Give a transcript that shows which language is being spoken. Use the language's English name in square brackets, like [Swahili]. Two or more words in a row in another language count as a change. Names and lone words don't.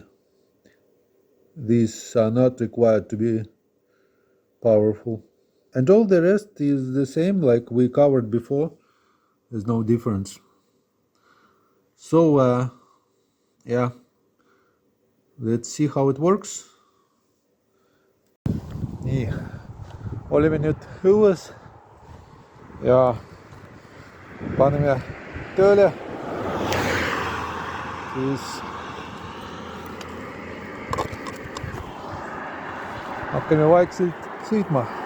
[English] These are not required to be powerful. And all the rest is the same like we covered before. there's no difference. So yeah, let's see how it works. [Estonian] nii, olime nüüd õues ja paneme tööle, siis hakkame vaikselt sõitma.